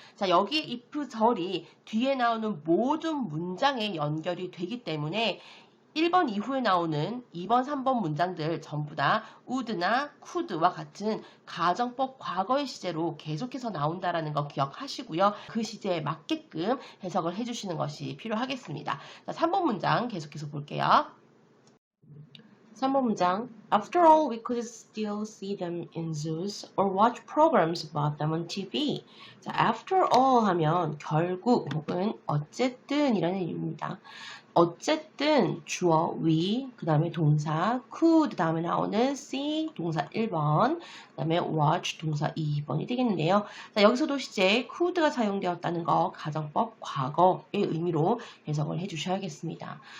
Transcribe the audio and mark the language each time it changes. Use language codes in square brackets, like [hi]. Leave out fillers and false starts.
[ko] 자, 여기에 if절이 뒤에 나오는 모든 문장에 연결이 되기 때문에 1번 이후에 나오는 2번, 3번 문장들 전부 다 would나 could와 같은 가정법 과거의 시제로 계속해서 나온다라는 거 기억하시고요. 그 시제에 맞게끔 해석을 해주시는 것이 필요하겠습니다. 자, 3번 문장 계속해서 볼게요. 3번 문장. [en] After all, we could still see them in zoos or watch programs about them on TV. [ko] 자, after all 하면 결국 혹은 어쨌든 이라는 의미입니다. 어쨌든 주어 we, 그 다음에 동사 could 다음에 나오는 see 동사 1번, 그 다음에 watch 동사 2번이 되겠는데요. 자, 여기서도 시제 could가 사용되었다는 거 가정법 과거의 의미로 해석을 해주셔야겠습니다.